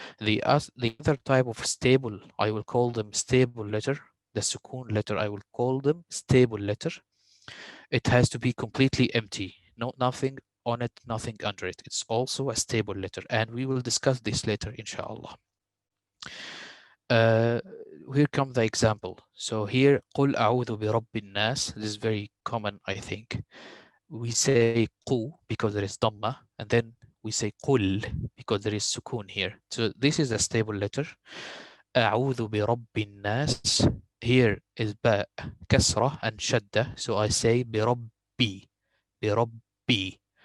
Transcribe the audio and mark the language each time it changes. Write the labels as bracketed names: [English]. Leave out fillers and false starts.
[English] The other type of stable, I will call them stable letter. The sukun letter, I will call them stable letter. It has to be completely empty, nothing on it, nothing under it. It's also a stable letter, and we will discuss this later, inshallah. Uh, here come the example. So here, [Arabic] قُلْ أَعُوذُ بِرَبِّ النَّاسِ. [English] This is very common, I think. We say قُ because there is dhamma, and then we say قُل because there is sukun here. So this is a stable letter. [Arabic] أعوذ برب الناس. [English] Here is ba, kasra and shadda. So I say بربي, بربي.